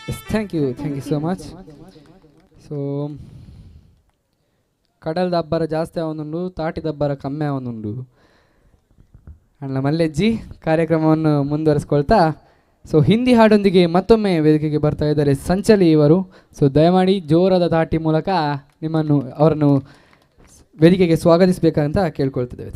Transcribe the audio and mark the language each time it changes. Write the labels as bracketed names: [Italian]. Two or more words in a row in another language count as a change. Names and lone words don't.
[English] thank you so much. [Tulu] ಸೊ ಕಡಲ್ ದಬ್ಬರ ಜಾಸ್ತಿ ಅವನುಂಡು, ತಾಟಿ ದಬ್ಬರ ಕಮ್ಮಿ ಅವನುಂಡು ಅಣ್ಣ ಮಲ್ಲೆಜ್ಜಿ [Kannada] ಕಾರ್ಯಕ್ರಮವನ್ನು ಮುಂದುವರಿಸ್ಕೊಳ್ತಾ ಸೊ ಹಿಂದಿ ಹಾಡೊಂದಿಗೆ ಮತ್ತೊಮ್ಮೆ ವೇದಿಕೆಗೆ ಬರ್ತಾ ಇದ್ದಾರೆ ಸಂಚಲಿ ಇವರು. ಸೊ ದಯಮಾಡಿ ಜೋರಾದ ತಾಟಿ ಮೂಲಕ ಅವರನ್ನು ವೇದಿಕೆಗೆ ಸ್ವಾಗತಿಸಬೇಕಂತ ಕೇಳ್ಕೊಳ್ತಿದ್ದೇವೆ.